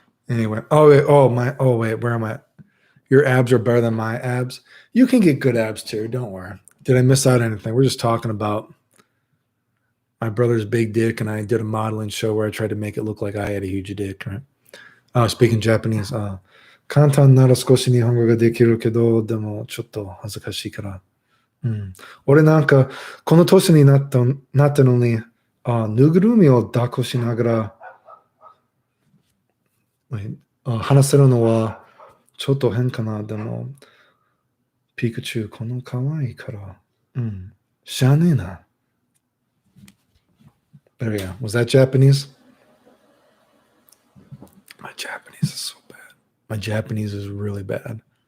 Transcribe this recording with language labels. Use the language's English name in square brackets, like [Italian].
[English] Anyway, wait, where am I? Your abs are better than my abs. You can get good abs too. Don't worry. Did I miss out anything? We're just talking about my brother's big dick, and I did a modeling show where I tried to make it look like I had a huge dick, right? Speaking Japanese. [Japanese] 簡単なら少し日本語ができるけど、でもちょっと恥ずかしいから。俺なんかこの年になったのにぬぐるみを抱っこしながら、話せるのはちょっと変かな。でも、ピカチュウ、この可愛いから。うん。しゃあねえな。 [English] But yeah, was that Japanese? My Japanese is so bad. My Japanese is really bad.